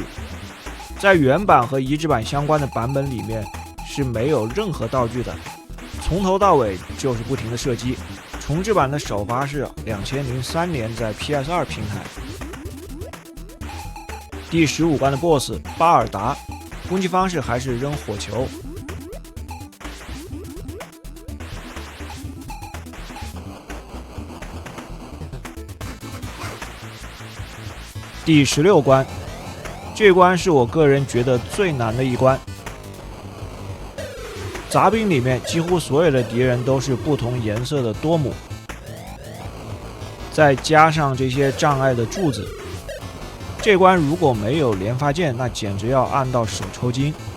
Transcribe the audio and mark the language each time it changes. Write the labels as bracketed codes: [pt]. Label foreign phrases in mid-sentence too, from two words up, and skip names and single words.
[zh] 在原版和移植版相關的版本裡面是沒有任何道具的，從頭到尾就是不停的射擊。重置版的首發是2003年在 PS2 平台。第15關的 BOSS 巴爾達，攻擊方式還是扔火球。第16關。這關是我個人覺得最難的一關，雜兵裡面幾乎所有的敵人都是不同顏色的多姆，再加上這些障礙的柱子， 這關如果沒有連發鍵，那簡直要按到手抽筋。